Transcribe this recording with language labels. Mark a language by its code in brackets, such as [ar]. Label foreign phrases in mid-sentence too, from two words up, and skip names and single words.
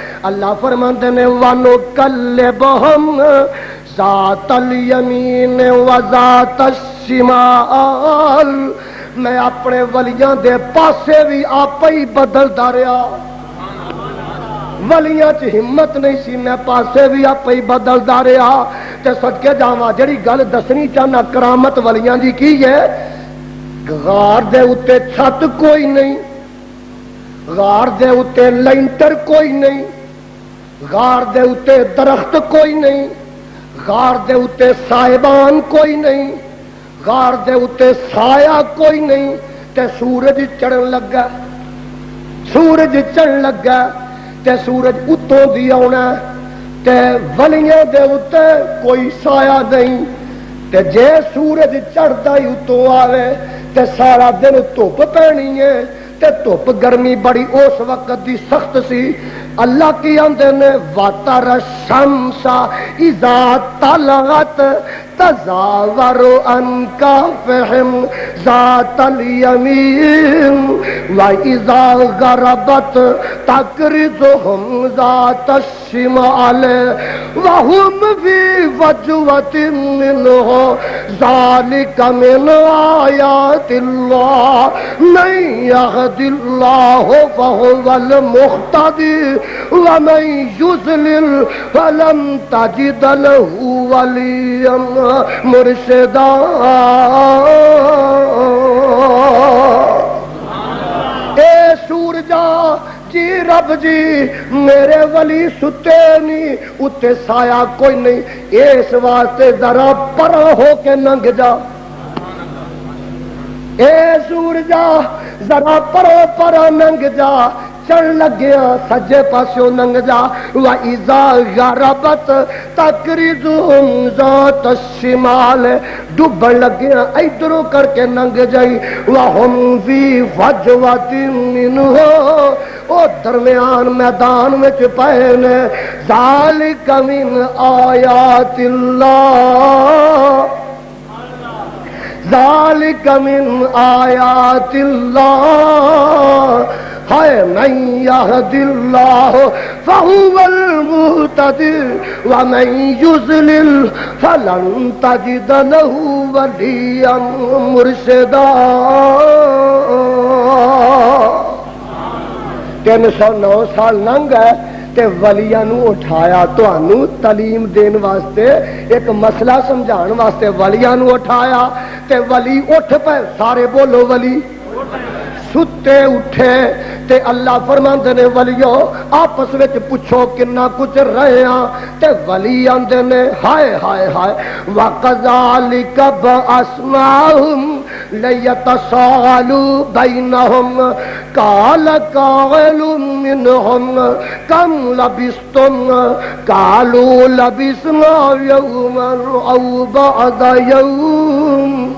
[pa] اللہ فرماتے نے [ar] وَنُقَلِّبُهُمْ ذَاتَ الْيَمِينِ وَذَاتَ الشِّمَالِ، [pa] میں اپنے ولیاں دے پاسے بھی آپ ہی بدلدا رہا، ولیاں چ ہمت نہیں سی، میں پاسے بھی آپ ہی بدلدا رہا۔ تے صدقے جاواں جڑی گل دسنی چاہنا کرامت ولیاں دی کی ہے، غار دے اتے چھت کوئی نہیں، غار دے اتے لینٹر کوئی نہیں، غار دے اتے درخت کوئی نہیں، غار دے اتے صاحبان کوئی نہیں، غار دے اتے سایہ کوئی نہیں، تے سورج چڑھن لگا، سورج چڑھن لگا تے سورج اتوں دی آنا تے ولیاں دے اتے کوئی سایہ نہیں، تے جے سورج چڑھدا ہی اتوں آوے تے سارا دن دھوپ پینی ہے، تے دھوپ گرمی بڑی اس وقت دی سخت سی۔ اللہ کی آندے نے [ar] وَتَرَ الشَّمْسَ إِذَا طَلَعَتْ تَزَاوَرُ عَنْ كَهْفِهِمْ ذَاتَ الْيَمِينِ وَإِذَا غَرَبَتْ تَقْرِضُهُمْ ذَاتَ الشِّمَالِ وَهُمْ فِي فَجْوَةٍ مِّنْهُ ذَلِكَ مِنْ آيَاتِ اللَّهِ مَن يَهْدِ اللَّهُ فَهُوَ الْمُهْتَدِي وَمَن يُضْلِلْ فَلَن تَجِدَ لَهُ وَلِيًّا مُرْشِدًا۔ [pa] اے سورجا جی رب جی میرے ولی ستے نہیں، اتے سایہ کوئی نہیں، اس واسطے ذرا پرا ہو کے لنگ جا، اے سورجا ذرا پرو پرا لنگ جا، چڑھ لگیا سجے پاسوں لنگ جا۔ [ar] وَإِذَا غَرَبَتْ تَقْرِضُهُمْ ذَاتَ الشِّمَالِ، [pa] ڈوبن لگیا ادھروں کر کے لنگ جائی۔ [ar] وَهُمْ فِي فَجْوَةٍ مِّنْهُ، [pa] او درمیان میدان وچ پئے نے۔ [ar] ذَلِكَ مِنْ آيَاتِ اللَّهِ، ذَلِكَ مِنْ آيَاتِ اللَّهِ ہے مَن يَهْدِ اللَّهُ فَهُوَ الْمُهْتَدِي وَمَن يُضْلِلْ فَلَن تَجِدَ لَهُ وَلِيًّا مُرْشِدًا۔ [pa] 309 سال لنگ ہے تے ولیاں نو اٹھایا، تانوں تعلیم دین واسطے ایک مسئلہ سمجھان واسطے ولیاں نو اٹھایا تے ولی اٹھ پے، سارے بولو ولی ستے اٹھے تے اللہ فرماندے نے ولیو آپس وچ پوچھو کنا کچھ رہے ہاں، تے ولی آندے نے ہائے ہائے ہائے [ar] وَقَذَلِكَ بَعَثْنَاهُمْ لِيَتَسَاءَلُوا بَيْنَهُمْ قَالَ قَائِلٌ مِّنْهُمْ كَمْ لَبِثْتُمْ قَالُوا لَبِثْنَا يَوْمًا أَوْ بَعْضَ يَوْمٍ۔